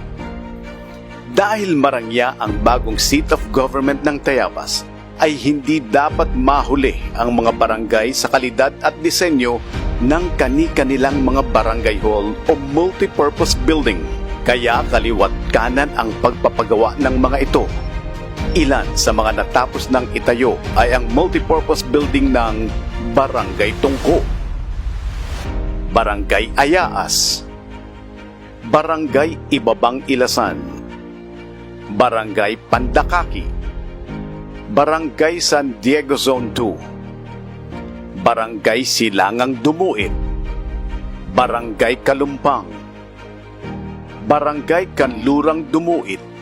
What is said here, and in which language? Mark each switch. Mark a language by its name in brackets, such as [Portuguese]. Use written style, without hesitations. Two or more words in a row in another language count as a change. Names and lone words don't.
[Filipino] Dahil marangya ang bagong seat of government ng Tayabas, ay hindi dapat mahuli ang mga barangay sa kalidad at disenyo ng kani-kanilang mga barangay hall o multipurpose building. Kaya kaliwat kanan ang pagpapagawa ng mga ito. Ilan sa mga natapos ng itayo ay ang multipurpose building ng Barangay Tungko, Barangay Ayaas, Barangay Ibabang Ilasan, Barangay Pandakaki, Barangay San Diego Zone 2, Barangay Silangang Dumuit, Barangay Kalumpang, Barangay Kanlurang Dumuit,